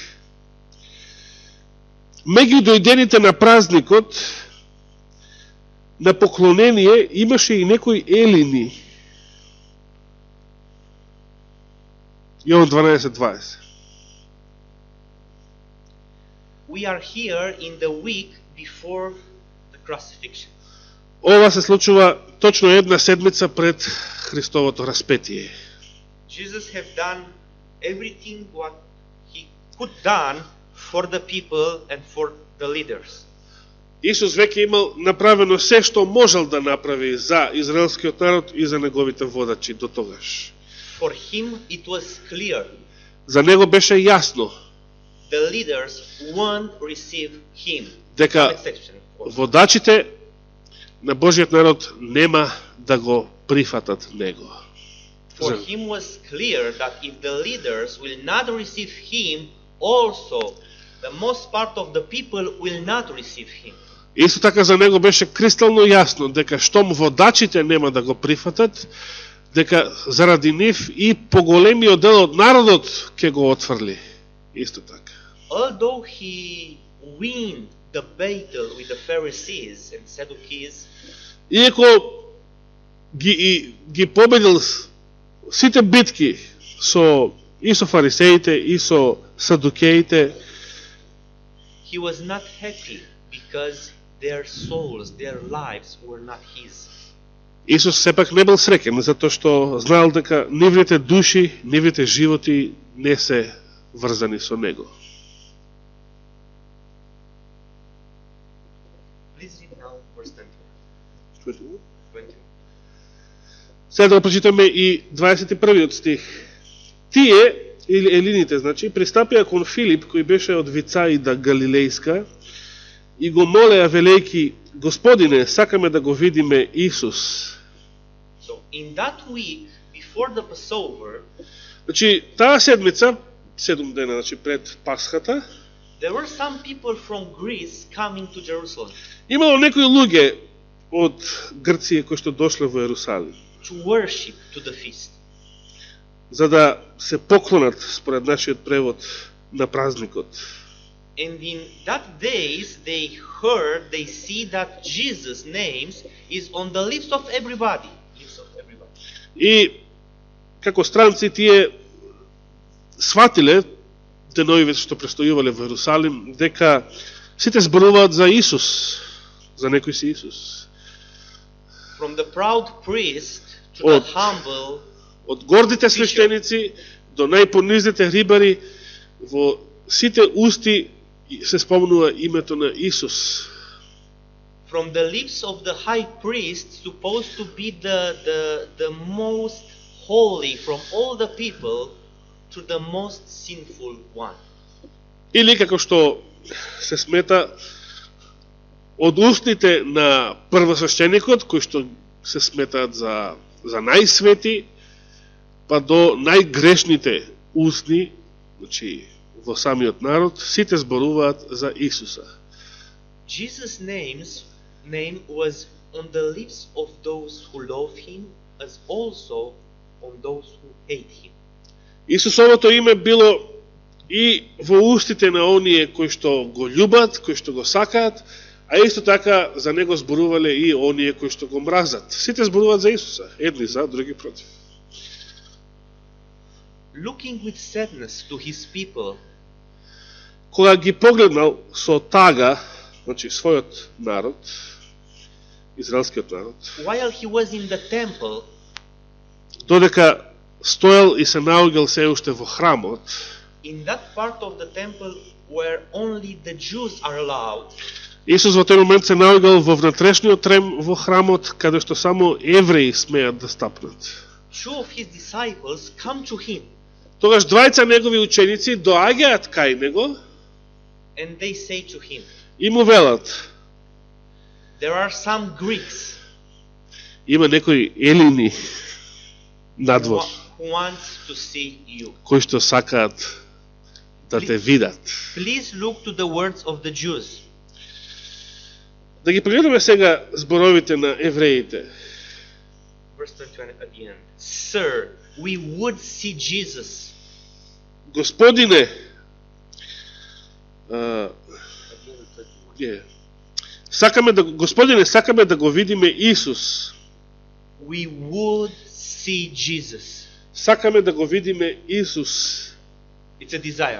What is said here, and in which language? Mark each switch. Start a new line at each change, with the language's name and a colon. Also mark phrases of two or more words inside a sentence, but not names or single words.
Macedonian: Меѓу дојдените на празникот, на поклонение имаше и некои елини. Јован 12:20.
English: We are here in the week before the crucifixion.
Macedonian: Ова се случува точно една седмица пред Христовото распетие.
English: Jesus have done everything what he could done for the people and for the leaders.
Macedonian: Исус веќе имал направено се што можел да направи за израелскиот народ и за неговите водачи до тогаш.
English: For him it was clear.
Macedonian: За него беше јасно
English: The leaders won't receive him.
Macedonian: дека
English: Some exception, of course.
Macedonian: водачите на Божиот народ нема да го прифатат него.
English: For him was clear that if the leaders will not receive him, also the most part of the people will not receive him.
Macedonian: Исто така за него беше кристално јасно дека штом водачите нема да го прифатат, дека заради нив и поголемиот дел од народот ќе го отфрли. Исто така.
English: Although he win the battle with the Pharisees and Sadducees,
Macedonian: Иако ги победил сите битки и со фарисеите и со садукеите,
English: he was not happy because their souls, their lives were not his.
Macedonian: Исус сепак не бил среќен, затоа што знаел дека нивните души, нивните животи не се врзани со него.
English: Please read now verse 20.
Macedonian: Сега да прочитаме и 21 стих. Тие, или елините, значи, пристапија кон Филип, кој беше од Вицаида Галилејска, и го молеа велејки: Господине, сакаме да го видиме Исус.
English: So in that week before the Passover,
Macedonian: Значи, таа седмица, 7 дена, значи, пред Пасхата,
English: there were some people from Greece coming to Jerusalem
Macedonian: имало некои луѓе од Грција кои што дошле во Ерусалим,
English: to worship to the feast.
Macedonian: за да се поклонат, според нашиот превод, на празникот.
English: And in that days they see that Jesus' name is on the lips of everybody.
Macedonian: И како странци тие сватиле деновиве што престојувале во Ерусалим дека сите зборуваат за Исус, за некој си Исус.
English: From the proud priest to the
Macedonian: Од-
English: humble,
Macedonian: Од гордите свештеници до најпонизните рибари, во сите усти се спомнува името на Исус.
English: from the lips of the high priest, supposed to be the most holy from all the people, to the most sinful one.
Macedonian: Или како што се смета од устите на првосвещеникот, кои што се сметаат за најсвети, па до најгрешните устни, значи во самиот народ, сите зборуваат за Исуса.
English: Jesus' name was on the lips of those who love him, as also on those who hate him.
Macedonian: Исусовото име било и во устите на оние кои што го љубат, кои што го сакаат, а исто така за него зборувале и оние кои што го мразат. Сите зборуваат за Исуса, едни за, други против.
English: Looking with sadness to his people,
Macedonian: Кога ги погледнал со тага, значи својот народ, израелскиот народ,
English: while he was in the temple,
Macedonian: додека стоел и се наоѓал се уште во храмот,
English: in that part of the temple where only the Jews are allowed,
Macedonian: Исус во тој момент се наоѓал во внатрешниот рем во храмот, каде што само евреи смеат да стапнат.
English: two of his disciples come to him
Macedonian: Тогаш двајца негови ученици доаѓаат кај него
English: and they say to him,
Macedonian: и му велат:
English: there are some Greeks
Macedonian: има некои елини надвор,
English: who wants to see you.
Macedonian: кои што сакаат да те видат.
English: Please look to the words of the Jews.
Macedonian: Да ги прегледаме сега зборовите на евреите.
English: Verse 21 at the end. Sir, we would see Jesus.
Macedonian: Господине, Господине, сакаме да го видиме Исус.
English: We would see Jesus.
Macedonian: Сакаме да го видиме Исус.
English: It's a desire.